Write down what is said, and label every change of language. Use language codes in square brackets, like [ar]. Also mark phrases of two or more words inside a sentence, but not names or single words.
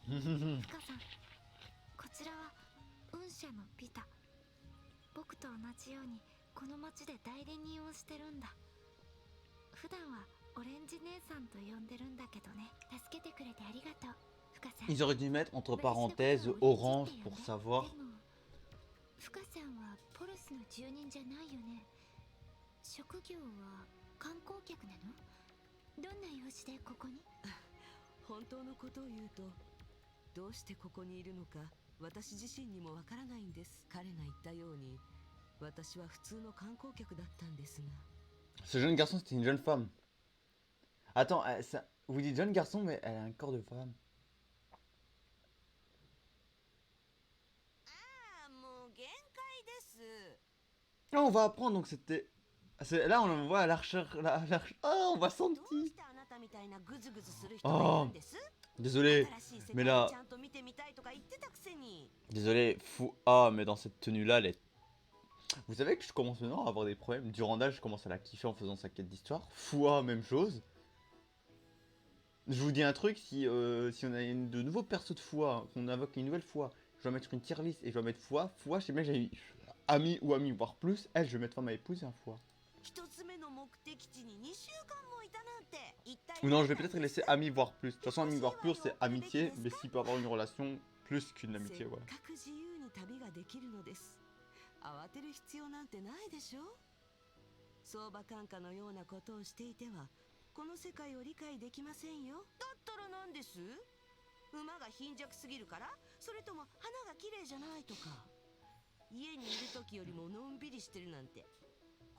[ja] フカさん、こちらは雲社のビタ。僕と同じようにこの町で代理人をしてるんだ。普段はオレンジ姉さんと呼んでるんだけどね。助けてくれてありがとう、フカさん。 [fr] Ils auraient dû mettre entre parenthèses orange pour savoir. [ja] でもフカさんはポルスの住人じゃないよね。職業は観光客なの？どんな用事でここに？本当のことを言うと、どうしてここにいるのか私自身にもわからないんです。彼が言ったように私は普通の観光客だったんですが。 [fr] Ce jeune garçon c'était une jeune femme. Attends, vous dites jeune garçon mais elle a un corps de femme. [ja] ああ、もう限界です。 [fr] Là on va apprendre donc c'était... Là on voit la recherche... Oh on voit son [ja] どうし [fr] petit... [ja] てあなたみたいなグズグズする人がいるんです？ [fr] Désolé, [ja] 新しい世 [fr] mais [ja] 界を [fr] là... [ja] ちゃんと見てみたいとか言ってたくせに。 [fr] Désolé, fou... Ah mais dans cette tenue là elle est... Vous savez que je commence maintenant à avoir des problèmes. Durandal je commence à la kiffer en faisant sa quête d'histoire. Foua, même chose. Je vous dis un truc, si on a de nouveaux persos de Foua, qu'on invoque une nouvelle fois, je dois mettre une [en] tier list [fr] et je dois mettre Foua. Foua, je sais bien que j'ai mis ami ou ami, voire plus. Elle, je vais mettre femme à épouse et un Foua. [ja] 一つ目の目的地に2週間もいたなんて。一体 [fr] Ou non, je vais peut-être laisser ami, voire plus. De toute façon, ami, voire plus, c'est amitié. Mais s'il peut avoir une relation plus qu'une [ja] せ [fr] amitié, [ja] っ [fr] voilà. [ja] かく自由に旅ができるのです。慌てる必要なんてないでしょ。相場感化のようなことをしていてはこの世界を理解できませんよ。だったら何です？馬が貧弱すぎるから？それとも花が綺麗じゃないとか？家にいる時よりものんびりしてるなんて。